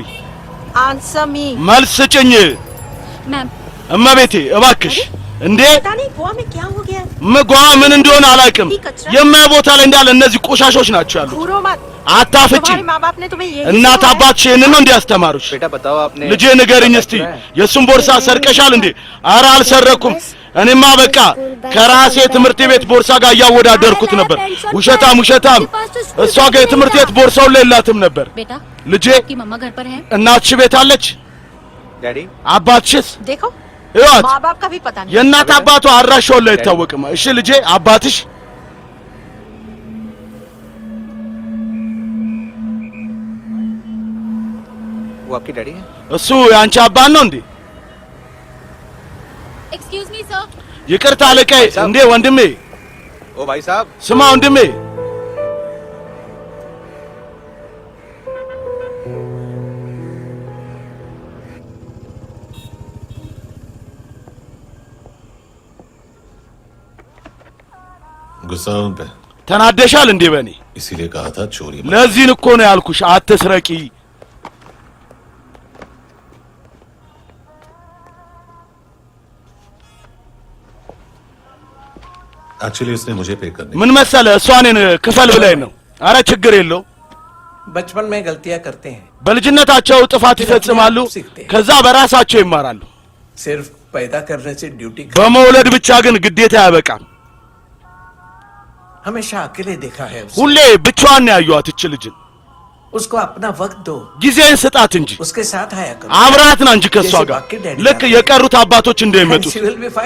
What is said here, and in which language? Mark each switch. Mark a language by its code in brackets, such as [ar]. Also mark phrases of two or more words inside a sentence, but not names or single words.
[en] answer me [am] መልስ ስጭኝ [hi] मैम [am] እመቤቴ እባክሽ እንዴ [hi] पता नहीं गोवा में क्या हो गया [am] ምጓ ምን እንደሆነ አላውቅም የማይ ቦታ ላይ እንዳለ እነዚህ ቆሻሾች ናቸው ያሉት [hi] घूरो मत [am] አታፍጪ [hi] तुम्हारे माँ बाप ने तुम्हें यही [am] እናት [hi] सिखाया है? [am] አባትሽ ይሄንን ነው እንዲያስተማሩሽ [hi] बेटा बताओ आपने [am] ልጄ ንገሪኝ እስቲ የሱን ቦርሳ ሰርቀሻል እንዴ ኧረ አልሰረኩም እኔማ በቃ ከራሴ ትምህርት ቤት ቦርሳ ጋር ያወዳደርኩት ነበር ውሸታም እሷ ጋር የትምህርት ቤት ቦርሳው ላይ የላትም ነበር [hi] बेटा [am] ልጄ [hi] की मम्मा घर पर है [am] እናትሽ ቤት አለች [hi] डैडी [am] አባትሽስ [hi] देखो [am] ይወት [hi] माँ बाप का भी पता नहीं [am] የእናት አባቷ አድራሻው ላይ አይታወቅም እሺ ልጄ አባትሽ [hi] वो आपकी डैडी है [am] እሱ ያንቺ አባት ነው እንዴ [en] excuse me sir [am] ይቅርታ አለቃዬ እንዴ ወንድሜ [hi] ओ भाई साहब [am] ስማ ወንድሜ [hi] गुस्सा उन पे [am] ተናደሻል እንዴ በኔ [hi] इसीलिए कहा था चोरी मत। [am] ለዚህን እኮ ነው ያልኩሽ አትስረቂ [hi] एक्चुअली उसने मुझे पे करने [am] ምን መሰለ እሷ እኔን ክፈል ብላኝ ነው አረ ችግር የለው [hi] बचपन में गलतियां करते हैं [am] በልጅነታቸው ጥፋት ይፈጽማሉ ከዛ በራሳቸው ይማራሉ [hi] सिर्फ पैदा करने से ड्यूटी [am] በመውለድ ብቻ ግን ግዴታ ያበቃል [hi] हमेशा अकेले देखा है उसे। [am] ሁሌ ብቻዋን ነው ያዩዋት እች ልጅን [hi] उसको अपना वक्त दो [am] ጊዜን ስጣት እንጂ [hi] उसके साथ आया करो [am] አብራት ና እንጂ ከሷ ጋር ልክ የቀሩት አባቶች እንደሚመጡት [en] she will be fine